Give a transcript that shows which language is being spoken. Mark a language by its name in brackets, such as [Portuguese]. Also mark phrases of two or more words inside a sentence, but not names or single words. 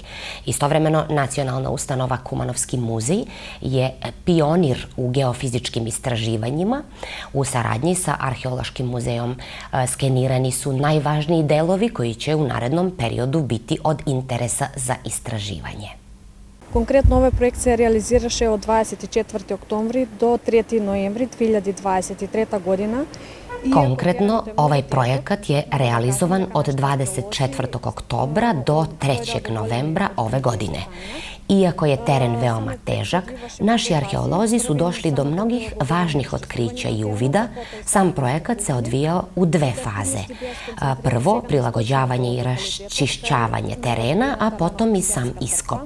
[Serbian] Istovremeno, Nacionalna ustanova Kumanovski muzej je pionir u geofizičkim istraživanjima. U saradnji sa Arheološkim muzejom skenirani su najvažniji delovi koji će u narednom periodu biti od interesa za istraživanje. [Macedonian] Конкретно овој проект се реализираше од 24. октомври до 3. ноември 2023 година. [Serbian] Konkretno, ovaj projekat je realizovan od 24. oktobra do 3. novembra ove godine. Iako je teren veoma težak, naši arheolozi su došli do mnogih važnih otkrića i uvida. Sam projekat se odvijao u 2 faze. Prvo, prilagođavanje i raščišćavanje terena, a potom i sam iskop.